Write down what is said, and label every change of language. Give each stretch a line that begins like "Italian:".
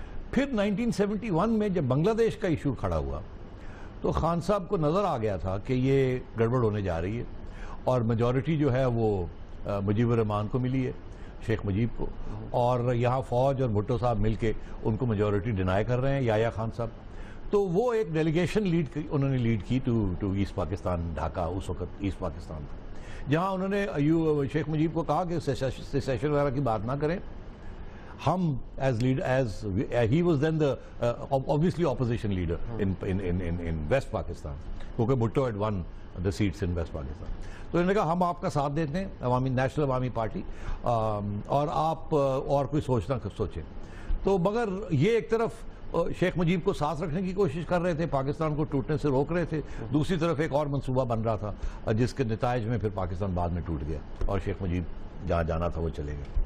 Urdu: پھر 1971 میں جب بنگلہ دیش کا ایشو کھڑا ہوا تو خان صاحب کو نظر آ گیا تھا کہ یہ گڑبڑ ہونے جا رہی ہے، اور میجورٹی جو ہے وہ مجیب الرحمان کو ملی ہے، شیخ مجیب کو، اور یہاں فوج اور بھٹو صاحب مل کے ان کو میجورٹی ڈینائی کر رہے ہیں، یحییٰ خان صاحب. تو وہ ایک ڈیلیگیشن انہوں نے لیڈ کی
English: to east Pakistan,
Urdu: ڈھاکہ اس وقت ایسٹ پاکستان تھا، جہاں انہوں نے شیخ مجیب کو کہا کہ سیسیشن وغیرہ کی بات نہ کریں.
English: ہم he was then the obviously opposition leader in West Pakistan,
Urdu: کیونکہ
English: Bhutto had won the seats in West Pakistan.
Urdu: تو انہوں نے کہا ہم آپ کا ساتھ دیتے ہیں، نیشنل عوامی پارٹی، اور آپ اور کوئی سوچیں. تو مگر یہ ایک طرف شیخ مجیب کو ساتھ رکھنے کی کوشش کر رہے تھے، پاکستان کو ٹوٹنے سے روک رہے تھے، دوسری طرف ایک اور منصوبہ بن رہا تھا جس کے نتائج میں پھر پاکستان بعد میں ٹوٹ گیا اور شیخ مجیب جہاں جانا تھا وہ چلے گئے.